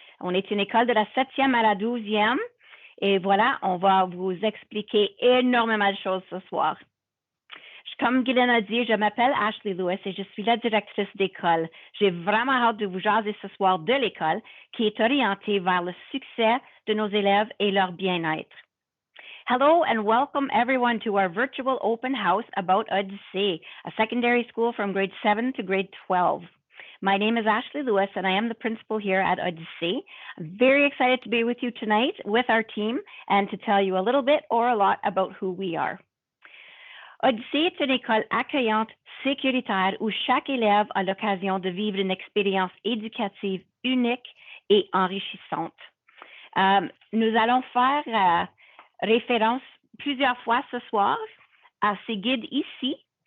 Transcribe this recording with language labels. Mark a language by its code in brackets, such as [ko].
[fr] On est une école de la 7e à la 12e. Et voilà, on va vous expliquer énormément de choses ce soir. Comme Guylaine a dit, je m'appelle Ashley Lewis et je suis la directrice d'école. J'ai vraiment hâte de vous jaser ce soir de l'école qui est orientée vers le succès de nos élèves et leur bien-être. [en] Hello and welcome everyone to our virtual open house about Odyssey, a secondary school from grade 7 to grade 12. My name is Ashley Lewis, and I am the principal here at Odyssey. I'm very excited to be with you tonight with our team and to tell you a little bit or a lot about who we are. [fr] Odyssey est une école accueillante, sécuritaire, où chaque élève a l'occasion de vivre une expérience éducative unique et enrichissante. Nous allons faire référence plusieurs fois ce soir à ces guides ici.